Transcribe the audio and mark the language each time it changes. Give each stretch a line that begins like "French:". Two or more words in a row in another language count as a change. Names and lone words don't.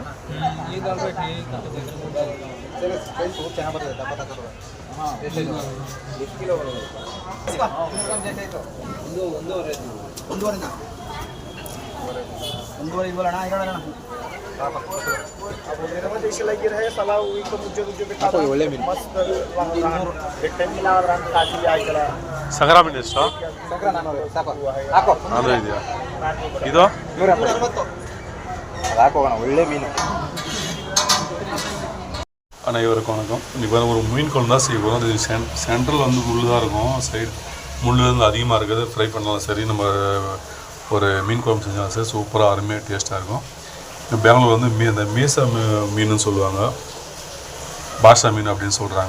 Kannada: ಈಗ ಚೆನ್ನಾಗಿ ಬರ್ತದೆ ದಪ್ಪ ತಗೋದು ಎಷ್ಟು ಕಿಲೋ ಒಂದೂವರೆ ಇಲ್ವಲ್ಲ ಅಣ್ಣ ಹೇಳೋಣ ಒಳ್ಳೆ ಮೀನು ಸಂಗ್ರ ಮೀನು ಎಷ್ಟು ಸಂಕ್ರ 400 ಸಾಕು ಹಾಕೋ ಅದು ಇದೆಯಾ ಇದು 160 அது ಹಾಕೋಣ ಒಳ್ಳೆ ಮೀನು
Tamil: அனைவருக்கும் வணக்கம். இப்போ ஒரு மீன் குழம்பு தான் செய்ய போகிறோம். அது சென்ட்ரல் வந்து முள் தான் இருக்கும், சைடு முள் வந்து அதிகமாக இருக்குது. ஃப்ரை பண்ணலாம் சரி, நம்ம ஒரு மீன் குழம்பு செஞ்சாலும் சரி சூப்பராக அருமையாக டேஸ்ட்டாக இருக்கும். பெங்களூர் வந்து இந்த மீசா மீனுன்னு சொல்லுவாங்க, பாஷா மீன் அப்படின்னு சொல்கிறாங்க.